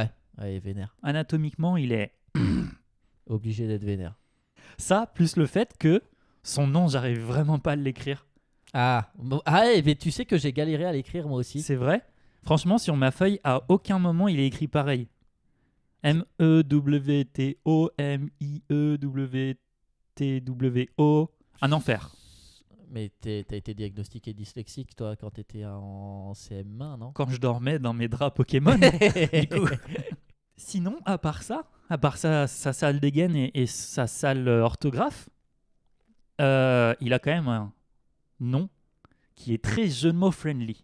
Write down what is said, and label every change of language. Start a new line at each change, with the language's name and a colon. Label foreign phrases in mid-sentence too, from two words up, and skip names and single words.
French: Ouais, il est vénère. Anatomiquement, il est... Obligé d'être vénère. Ça, plus le fait que son nom, j'arrive vraiment pas à l'écrire. Mais tu sais que j'ai galéré à l'écrire, moi aussi. C'est vrai? Franchement, sur ma feuille, à aucun moment, il est écrit pareil. M-E-W-T-O-M-I-E-W-T-W-O. Un enfer. Mais t'as été diagnostiqué dyslexique, toi, quand t'étais en CM1, non? Quand je dormais dans mes draps Pokémon. Du coup. Sinon, à part ça, sa sale dégaine et sa sale orthographe, il a quand même un nom qui est très jeu de mots friendly.